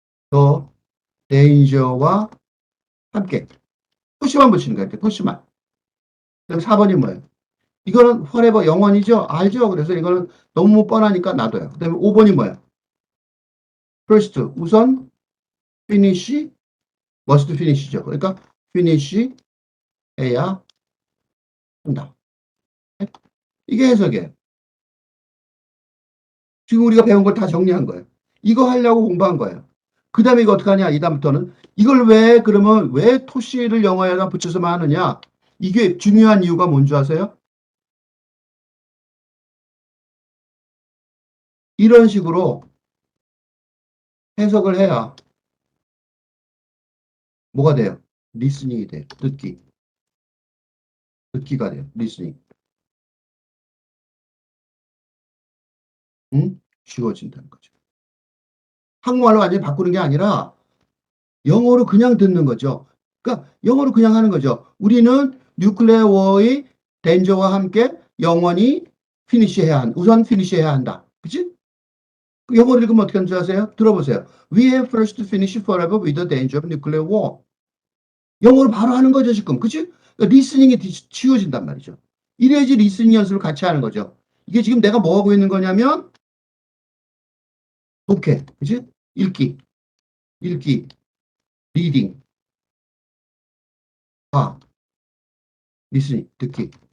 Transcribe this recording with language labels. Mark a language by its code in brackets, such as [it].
[ko] 더 데인저와 함께. 푸시만 붙이는 거예요. 푸시만. 그다음 4번이 뭐예요? 이거는 forever 영원이죠? 알죠? 그래서 이거는 너무 뻔하니까 놔둬요. 그 다음에 5번이 뭐예요? first. 우선 finish, must finish죠. 그러니까 finish 해야 한다. 이게 해석이에요. 지금 우리가 배운 걸 다 정리한 거예요. 이거 하려고 공부한 거예요. 그 다음에 이거 어떡하냐? 이 다음부터는 이걸 왜 그러면 왜 토시를 영어에다 붙여서만 하느냐? 이게 중요한 이유가 뭔지 아세요? 이런 식으로 해석을 해야 뭐가 돼요? 리스닝이 돼요. 듣기가 돼요. 리스닝. 응? 쉬워진다는 거죠. 한국말로 완전히 바꾸는 게 아니라 영어로 그냥 듣는 거죠. 그러니까 영어로 그냥 하는 거죠. 우리는 뉴클레어 워의 덴저와 함께 영원히 우선 피니시해야 한다. 그치? 그 영어를 읽으면 어떻게 하는 줄 아세요? 들어보세요. [en] We have first to finish forever with the danger of nuclear war. [ko] 영어로 바로 하는 거죠, 지금. 그치? 그러니까 리스닝이 치워진단 말이죠. 이래야지 리스닝 연습을 같이 하는 거죠. 이게 지금 내가 뭐 하고 있는 거냐면, 독해. 그치? 읽기, 리딩, 봐, 리스닝, 듣기.